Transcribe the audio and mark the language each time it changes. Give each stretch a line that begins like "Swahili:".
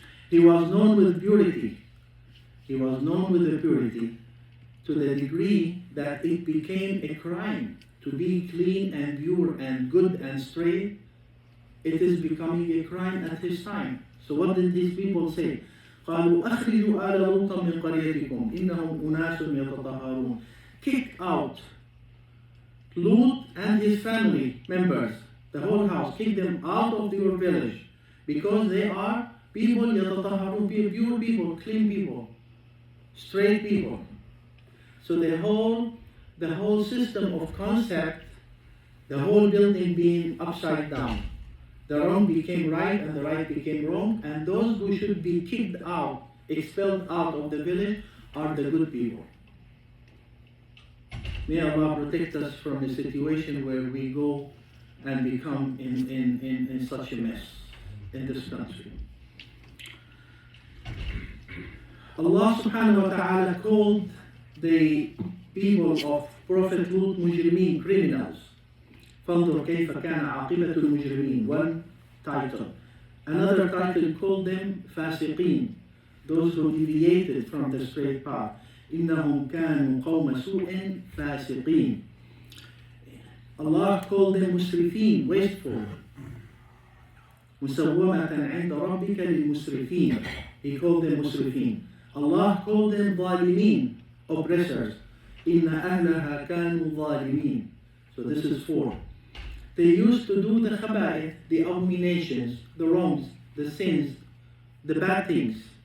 English: He was known with purity. He was known with the purity to the degree that it became a crime to be clean and pure and good and straight. It is becoming a crime at his time. So what did these people say?
Arabic: قالوا أخرجوا آل لوط من قريتكم إنهم أناس يتطهرون.
English: Kick out Lut and his family members, the whole house, kick them out of your village because they are people يتطهرون, pure people, clean people, straight people. So the whole system of concept, the whole building being upside down. The wrong became right and the right became wrong, and those who should be kicked out, expelled out of the village are the good people. May Allah protect us from a situation where we go and become in such a mess in this country. Allah subhanahu wa ta'ala called the people of Prophet Lut mujrimeen, criminals.
Arabic: فانظر كيف كان عاقبة المجرمين.
English: One title. Another title called them فاسقين, those who deviated from the straight path.
Arabic: إنهم كانوا قوم سوء فاسقين.
English: Allah called them
Arabic: مسرفين, wasteful. مسومة عند ربك للمسرفين.
English: He called them مسرفين. Allah called them ظالمين, oppressors.
Arabic: إن أهلها كانوا ظالمين.
English: So this is 4. They used to do the khaba'ith, the abominations, the wrongs, the sins, the bad things.